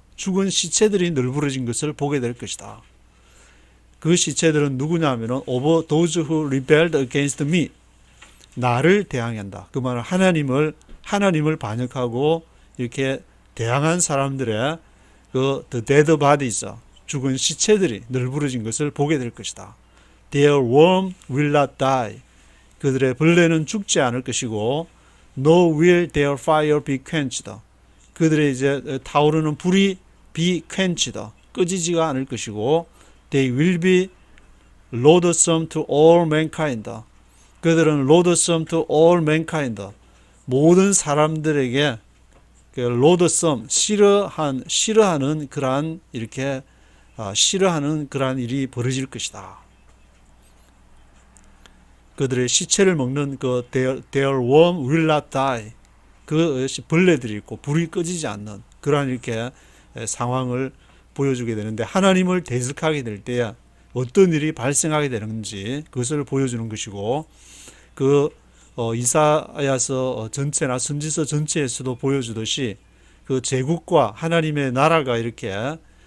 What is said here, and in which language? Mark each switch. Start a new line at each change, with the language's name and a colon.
Korean: 죽은 시체들이 널브러진 것을 보게 될 것이다. 그 시체들은 누구냐면은
English: of those who rebelled against me.
Korean: 나를 대항한다. 그 말은 하나님을 반역하고 이렇게 대항한 사람들의
English: the dead bodies.
Korean: 죽은 시체들이 널브러진 것을 보게 될 것이다.
English: Their worm will not die.
Korean: 그들의 벌레는 죽지 않을 것이고
English: No will their fire be quenched.
Korean: 그들의 이제 타오르는 불이
English: be quenched.
Korean: 꺼지지가 않을 것이고
English: They will be loathsome to all mankind.
Korean: 그들은
English: loathsome to all mankind.
Korean: 모든 사람들에게 loathsome 싫어하는 그러한 이렇게 싫어하는 그러한 일이 벌어질 것이다. 그들의 시체를 먹는 그
English: their worm will not die.
Korean: 그 벌레들이 있고 불이 꺼지지 않는 그러한 이렇게 상황을 보여주게 되는데 하나님을 대적하게 될 때 어떤 일이 발생하게 되는지 그것을 보여주는 것이고 그 이사야서 전체나 선지서 전체에서도 보여주듯이 그 제국과 하나님의 나라가 이렇게